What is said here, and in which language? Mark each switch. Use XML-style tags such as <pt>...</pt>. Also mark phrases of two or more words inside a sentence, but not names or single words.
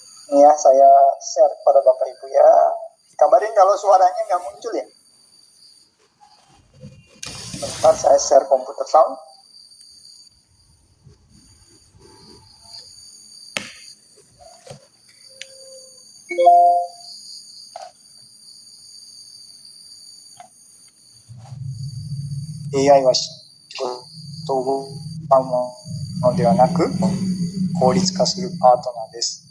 <id>Ya, saya share kepada Bapak Ibu ya. Kabarin kalau suaranya nggak muncul ya. Bentar, saya share komputer sound.</id> <ja>AI は仕事を奪うものではなく効率化するパートナーです。</ja>